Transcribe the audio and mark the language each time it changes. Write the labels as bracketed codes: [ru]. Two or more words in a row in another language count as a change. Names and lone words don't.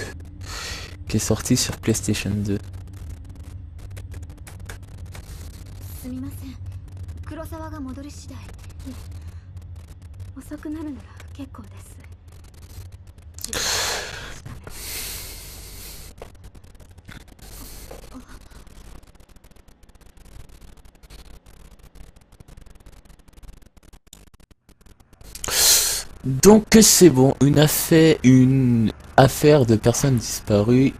[fr] qui est sortie sur PlayStation 2. [ja] すみません。黒沢が戻り次第。いえ、遅くなるなら結構です。 [fr] Donc c'est bon, une affaire de personnes disparues.